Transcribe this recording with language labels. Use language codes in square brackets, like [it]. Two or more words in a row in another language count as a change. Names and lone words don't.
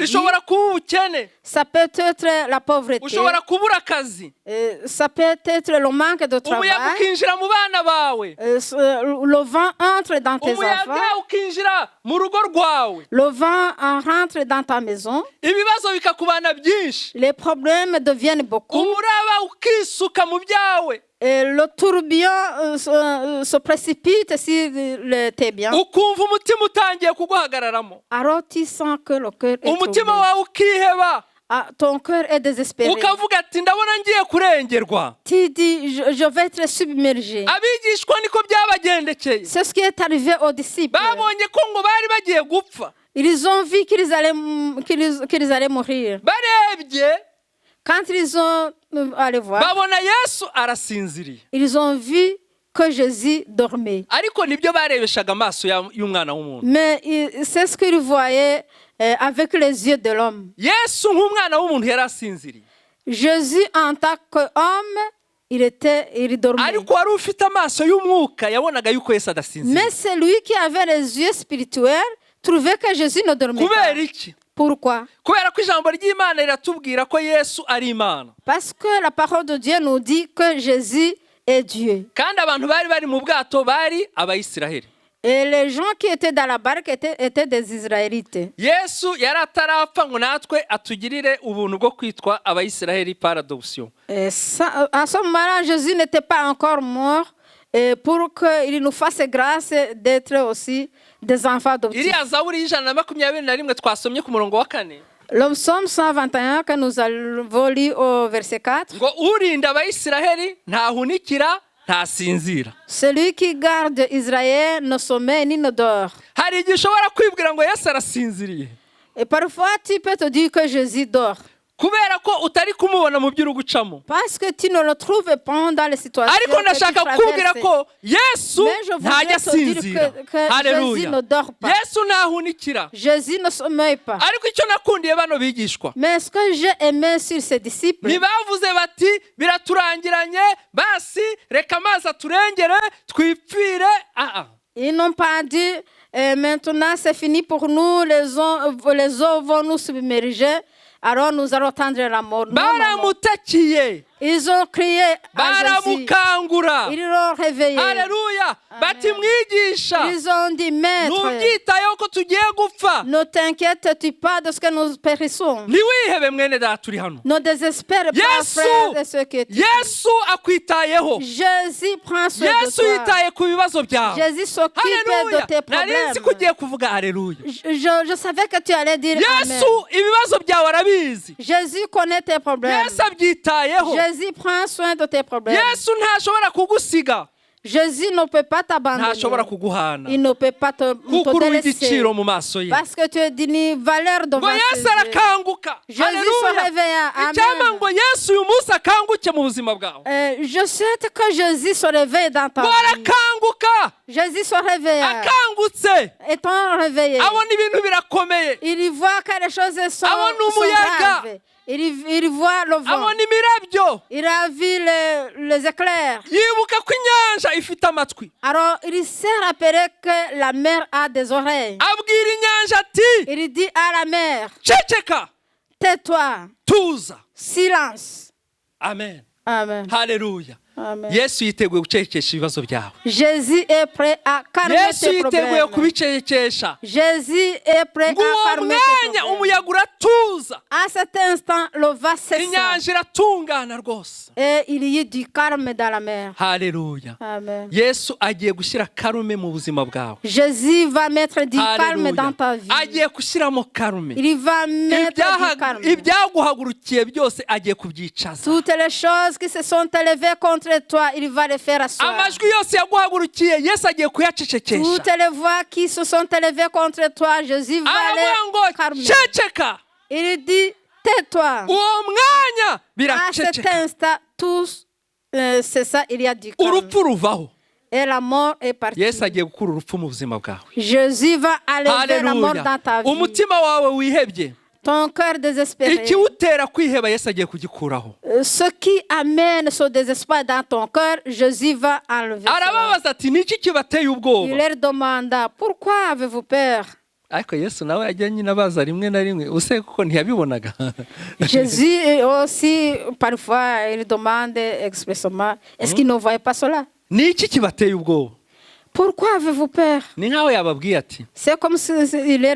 [rw] Ushobora kuba ubukene. [fr] Ça peut être la pauvreté. [rw] Ushobora kubura akazi. [fr] Ça peut être le manque de travail. [rw] Umuyaga ukinjira mu bana bawe. [fr] Le vent entre dans tes [rw] Umuyaga [fr] enfants. [rw] ukinjira mu rugo rwawe. [fr] Le vent rentre dans ta maison. [rw] Ibibazo bikakubana byinshi. [fr] Les problèmes deviennent beaucoup. [rw] Umuraba ukisuka mu byawe. [fr] Et le tourbillon se précipite sur tes biens. [rw] Ukumva umutima utangiye kuguhagararamo. [fr] Alors tu sens que le cœur est [rw] Umutima [fr] troublé. [rw] wawe ukiheba. [fr] Ton cœur est désespéré. [rw] Ukavuga ati ndabona ngiye kurengerwa. [fr] Tu dis, je vais être submergé. [rw] Abigishwa niko byabagendekeye. [fr] C'est ce qui est arrivé aux disciples. [rw] Babonye ko ngo bari bagiye gupfa. [fr] Ils ont vu qu'ils allaient mourir. [rw] Barebye [fr] Quand ils ont allé voir, [rw] babona Yesu arasinziriye. [fr] ils ont vu que Jésus dormait. [rw] Ariko nibyo barebeshaga amaso y'umwana w'umuntu. [fr] Mais c'est ce qu'ils voyaient avec les yeux de l'homme. [rw] Yesu nk'umwana w'umuntu yari asinziriye. [fr] Jésus en tant qu'homme, il dormait. [rw] Ariko wari ufite amaso y'umwuka yabonaga yuko Yesu adasinziriye. [fr] Mais celui qui avait les yeux spirituels trouvait que Jésus ne dormait pas. [rw] Kubera iki? [fr] Pourquoi? [rw] Kubera ko ijambo ry'Imana riratubwira ko Yesu ari Imana. [fr] Parce que la parole de Dieu nous dit que Jésus est Dieu. [rw] Kandi abantu bari mu bwato bari Abayisiraheli. [fr] Et les gens qui étaient dans la barque étaient des Israélites. [rw] yesu yari atarapfa ngo natwe atugirire ubuntu bwo kwitwa abayisiraheli [fr] par adoption. Et ça, à ce moment-là, Jésus n'était pas encore mort pour qu'il nous fasse grâce d'être aussi des enfants adoptifs. [rw] iriya zaburi y'121 twasomye ku murongo wa 4 [fr] Le psaume 121 que nous avons lu au verset 4. [rw] ngo urinda abayisiraheli ntahunikira ntasinzira. [fr] Celui qui garde Israël ne sommeille ni ne dort. [rw] hari igihe ushobora kwibwira ngo yesu arasinziriye [fr] Et parfois, tu peux te dire que Jésus dort. [rw] kubera ko utari kumubona mu by'uri gucamo. [fr] Parce que tu ne le trouves pas dans les situations [rw] ariko [fr] que tu [rw] ndashaka kukubwira [fr] traverses. [rw] ko yesu [fr] Mais je voudrais [rw] ntajya [fr] te dire [rw] asinzira. [fr] que Jésus [rw] Haleluya. [fr] ne dort pas. [rw] yesu ntahunikira. [fr] Jésus ne sommeille pas. [rw] ariko icyo nakundiye bano bigishwa [fr] Mais ce que j'ai aimé sur ses disciples, [rw] ntibavuze bati biraturangiranye basi reka amazi aturengere twipfire. [fr] ils n'ont pas dit maintenant c'est fini pour nous, les eaux vont nous submerger, alors nous allons tendre la mort. Non, non, non. [rw] baramutakiye [fr] Ils ont crié à Jésus. [rw] baramukangura. [fr] Ils l'ont réveillé. [rw] haleluya. bati mwigisha [fr] Ils ont dit, Maître, [rw] ntubyitayeho ko tugiye gupfa. [fr] ne t'inquiètes-tu pas de ce que nous périssons? [rw] ntiwihebe mwene data turi hano. [fr] Ne désespère pas, [rw] Yesu, [fr] frères et ceux qui étaient. [rw] yesu akwitayeho. [fr] Jésus prend soin de [rw] yesu [fr] toi. [rw] yitaye ku bibazo byawe. [fr] Jésus s'occupe [rw] haleluya. [fr] de tes [rw] nari nzi ko [fr] problèmes. [rw] ugiye kuvuga haleluya. [fr] Je savais que tu allais dire Amen. [rw] yesu ibibazo byawe arabizi. [fr] Jésus connaît tes problèmes. [rw] yesu abyitayeho. [fr] Jésus prend soin de tes problèmes. [rw] yesu ntashobora kugusiga. [fr] Jésus ne peut pas t'abandonner. [rw] ntashobora kuguhana. [fr] Il ne peut pas te [rw] kuko uri [fr] délaisser. [rw] igiciro mu maso ye. [fr] Parce que tu es d'une valeur devant [rw] ngo [fr] ses [rw] yesu [fr] yeux. [rw] arakanguka. [fr] Jésus se réveilla. [rw] icyampa [fr] Amen. [rw] ngo yesu uyu munsi akanguke mu buzima bwawe. [fr] Je souhaite que Jésus se réveille dans ta [rw] ngo [fr] vie. [rw] arakanguka. [fr] Jésus se réveille. [rw] akangutse [fr] Étant réveillé, [rw] abona ibintu birakomeye. [fr] il voit que les choses sont [rw] Abona umuyaga. [fr] graves. Il voit le vent. [rw] abona imirabyo. [fr] Il a vu les éclairs. [rw] yibuka ko inyanja ifite amatwi. [fr] Alors, il s'est rappelé que la mer a des oreilles. [rw] abwira inyanja ati [fr] Il dit à la mer, [rw] ceceka [fr] tais-toi, [rw] tuza. [fr] silence. [rw] amen. [fr] Amen. [rw] haleluya. [fr] Amen. [rw] yesu yiteguye gucecekesha ibibazo byawe. [fr] Jésus est prêt à calmer [rw] yesu [fr] tes [rw] yiteguye [fr] problèmes. [rw] kubicecekesha. [fr] Jésus est prêt [rw] ngo [fr] à [rw] uwo [fr] calmer tes [rw] mwanya [fr] problèmes. [rw] umuyaga uratuza. [fr] À cet instant, le vent cessa [rw] inyanja iratungana rwose. [fr] et il y eut du calme dans la mer. [rw] haleluya. [fr] Amen. [rw] yesu agiye gushyira karume mu buzima bwawe. [fr] Jésus va mettre du calme dans ta vie. [rw] agiye gushyiramo karume. [fr] Il va mettre du calme. [rw] ibyaguhagurukiye byose agiye kubyicaza. [fr] Toutes les choses qui se sont élevées contre toi, il va les faire asseoir. [rw] amajwi yose yaguhagurukiye yesu agiye kuyacecekesha. [fr] Toutes les voix qui se sont élevées contre toi, Jésus va [rw] aravuga [fr] les [rw] ngo [fr] calmer. [rw] ceceka. [fr] Il dit, tais-toi. [rw] uwo mwanya [fr] À cet [rw] biraceceka. [fr] instant, tous, c'est ça, il y a du calme. [rw] urupfu ruvaho. [fr] Et la mort est partie. [rw] yesu agiye gukura urupfu mu buzima bwawe. [fr] Jésus va enlever la mort dans ta vie. [rw] umutima wawe wihebye. [fr] Ton cœur désespéré. [rw] ikiwutera kwiheba yesu agiye kugikuraho. [fr] Ce qui amène ce désespoir dans ton cœur, Jésus va enlever cela. [rw] arababaza ati niki kibateye [fr] Il [rw] ubwoba. [fr] leur demanda, pourquoi avez-vous peur? [rw] ariko yesu nawe yajya nyine abaza rimwe na rimwe use kuko ntiyabibonaga. [fr] Jésus aussi, parfois, il demande expressément, est-ce qu'il ne voyait pas cela? [rw] niki kibateye ubwoba. [fr] Pourquoi avez-vous peur? [rw] ni nkaho yababwiye ati [fr] C'est comme s'il leur